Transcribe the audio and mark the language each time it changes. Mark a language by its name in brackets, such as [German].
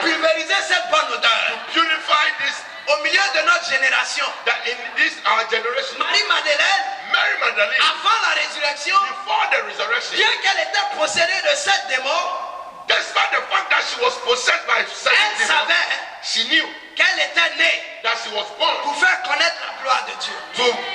[French] pulvériser cette bonne odeur. [English] purify this, [French] Au milieu de notre génération, [English] that in this our generation. [French] Marie-Madeleine, [English] Mary Magdalene, [French] avant la résurrection, [English] before the resurrection, [French] bien qu'elle était possédée de 7 démons, [English] despite the fact that she was possessed by seven [French] elle [English] demons, [French] savait [English] she knew [French] qu'elle était née [English] that she was born [French] pour faire connaître la gloire de Dieu.